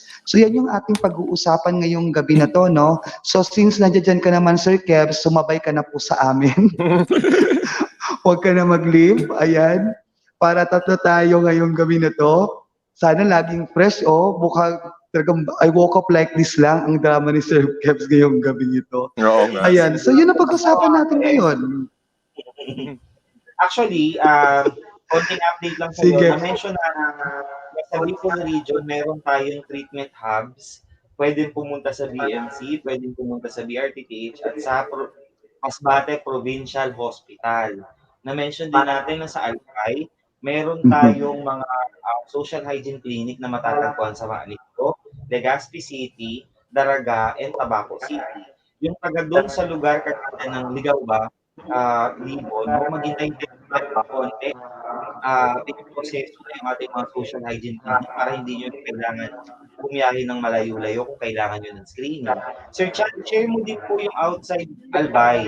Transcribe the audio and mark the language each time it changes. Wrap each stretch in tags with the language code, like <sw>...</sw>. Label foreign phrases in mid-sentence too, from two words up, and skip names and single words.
<tl>So, yan yung ating pag-uusapan ngayong gabi na to, no? So, since nandiyan ka naman, Sir Kev, sumabay ka na po sa amin. Huwag ka na mag-leave. Ayan. Para tatlo tayo ngayong gabi na to. Sana laging fresh, oh. Mukhang talagang</tl> <en>I woke up like this</en> <tl>lang ang drama ni Sir Kebs ngayong gabi ito. Oo nga. Ayan. So, yun ang pag-usapan natin ngayon. Actually, konting update lang po Sige. na-mention na sa Bicol region, meron tayong</tl> <en>treatment hubs.</en> <tl>Pwedeng pumunta sa BMC, pwedeng pumunta sa BRTTH at sa Masbate Provincial Hospital. Na-mention din natin na sa Albay, meron tayong mga</tl> <en>social hygiene clinic</en> <tl>na matatagpuan sa Maanito, Legazpi City, Daraga, and Tabaco City. Yung taga doon sa lugar kagaya ng Ligao Libon, maghintay din ng konti, pinoproseso na yung ating mga</tl> <en>social hygiene clinic</en> <tl>para hindi nyo kailangan bumiyahe ng malayo-layo kung kailangan nyo ng screening. Sir Chan, share mo din po yung outside Albay.</tl>